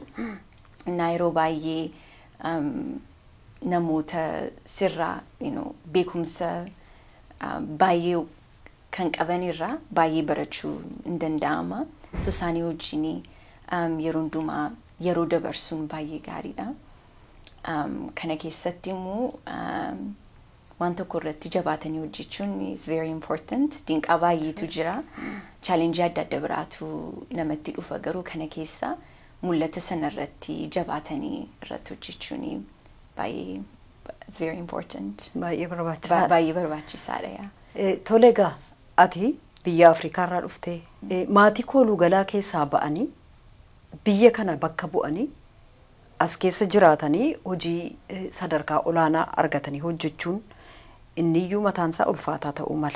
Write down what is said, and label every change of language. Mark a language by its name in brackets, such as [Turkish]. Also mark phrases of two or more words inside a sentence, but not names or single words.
[Oromo] Yeroo baay'ee namoota sirraa beekumsa baay'ee kan qaban irraa baay'ee barachuu hin danda'ama. Isaanii wajjin yeroo hundumaa yeroo dabarsuun baay'ee gaariidha. Kana keessatti immoo waan tokko irratti jabaatanii hojjechuun [English] is very important. [Oromo] Dinqaa baay'eetu jira. Challenge adda adda biraatu namatti dhufa garuu kana keessa mul'ata sana irratti jabaatanii irratti hojjechuun baay'ee [English] it's very important. [Oromo] Baay'ee barbaachisaadha. Baay'ee barbaachisaadha yaa. Tole egaa ati biyya Afrikaa irraa dhuftee maatii kooluu galaa keessaa ba'anii biyya kana bakka bu'anii as keessa jiraatanii hojii sadarkaa olaanaa argatanii hojjechuun inniyyuu mataan isaa ulfaataa ta'uu mala.